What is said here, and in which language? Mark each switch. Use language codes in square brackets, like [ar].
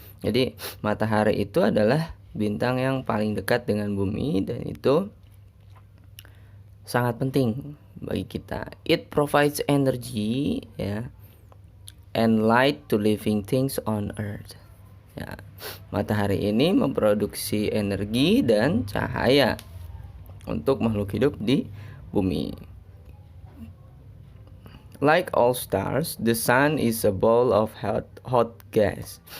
[id] Jadi matahari itu adalah bintang yang paling dekat dengan bumi dan itu sangat penting bagi kita. [en] It provides energy ya and light to living things on earth. [id] Ya. Matahari ini memproduksi energi dan cahaya untuk makhluk hidup di bumi. [en] Like all stars, the sun is a ball of hot gas.